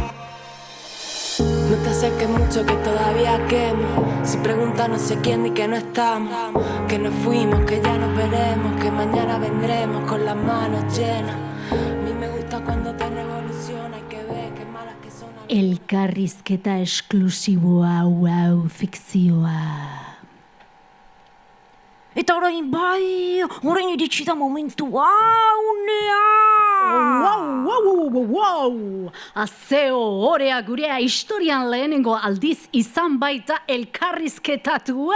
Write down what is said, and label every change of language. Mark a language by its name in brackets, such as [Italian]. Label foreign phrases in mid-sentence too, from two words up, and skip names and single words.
[Spanish] No te acerques mucho que todavía quemo. Si preguntas no sé quién ni que no estamos, que nos fuimos, que ya nos veremos, que mañana vendremos con las manos llenas. A mí me gusta cuando te revoluciona y que ves que malas que son. [Basque] Elkarrizketa esklusiboa, fikzioa. Eta orain bai, orain iritsi da momentua, unea! Wow! Azeo orea gurea historian lehenengo aldiz izan baita elkarrizketatua!